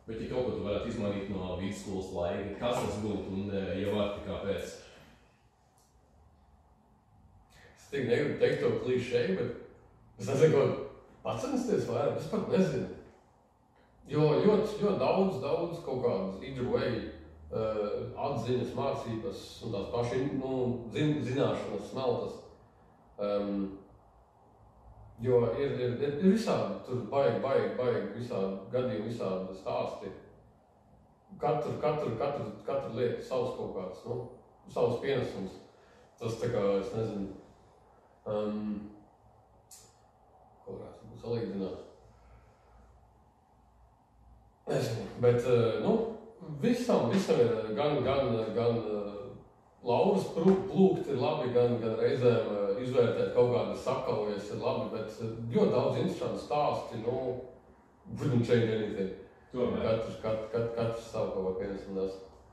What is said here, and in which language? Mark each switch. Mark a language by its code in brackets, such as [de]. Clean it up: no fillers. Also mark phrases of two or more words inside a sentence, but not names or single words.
[lv] Bet ja kaut ko tu varētu izmainīt no vidusskolas laika, kas tas būtu un ja var, tā kāpēc? Es tik negribu teikt to klišeju, bet es nezinu, ko pacensties vairāk, es pat nezinu. Jo ļoti daudz kaut kādas [en] either way [lv] atziņas, mācības un tās paši zināšanas smeltas. Jo ir visādi, tur baigi visādi gadījumi, visādi stāsti. Katra lieta savs kaut kāds, savs pienesums. Tas tā kā, es nezinu, ko varētu būt salīdzināt. Nezinu, bet, visam ir gan lauras plūkt ir labi, gan reizēm izvērtēt kaut kādas sakaujas ir labi, bet ļoti daudz interesantu stāsti, [en] wouldn't change anything. [lv] Tomēr. Katrs savu kaut ko pienesumu nes.